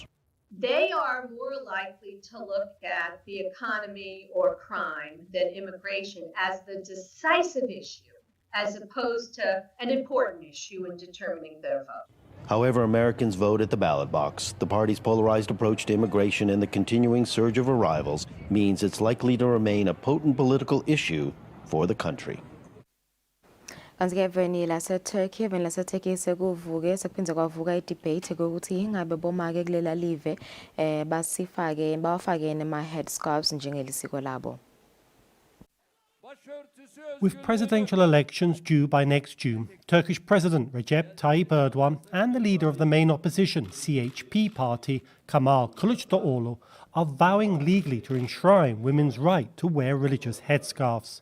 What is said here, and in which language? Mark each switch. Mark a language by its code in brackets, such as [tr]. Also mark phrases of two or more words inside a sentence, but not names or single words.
[en] They are more likely to look at the economy or crime than immigration as the decisive issue, as opposed to an important issue in determining their vote. However Americans vote at the ballot box, the party's polarized approach to immigration and the continuing surge of arrivals means it's likely to remain a potent political issue for the country. [ss] Kanti-ke eveni laseTurkey sekuvuke sekuphindze kwavuka idebate kokuthi ingabe bomake kulela live bawafake nema-headscarves njengelisiko labo. [en] With presidential elections due by next June, Turkish President Recep Tayyip Erdogan and the leader of the main opposition CHP party, Kemal Kılıçdaroğlu, are vowing legally to enshrine women's right to wear religious headscarves.